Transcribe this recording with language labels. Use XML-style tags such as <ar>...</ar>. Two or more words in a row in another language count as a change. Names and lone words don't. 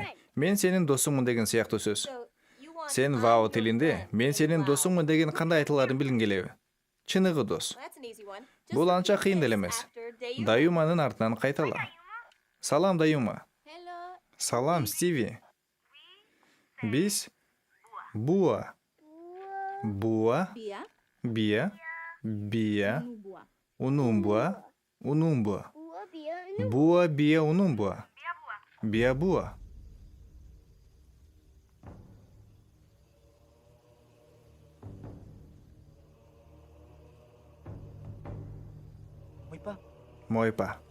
<ky>Мен сенин досуңмун деген сыяктуу сөз. Сен Вау тилинде, мен сенин досуңмун деген кандай айтыларын билгиң келеби? Чыныгы дос. Бул анча кыйын деле эмес. Даюманын артынан кайтала. Салам, Даюма. Салам, Стиви. Биз Буа.</ky> <auc>Буа, Бия, Унумбуа, Буа, Бия, Унумбуа, Бия, Буа. Мойпа.</auc>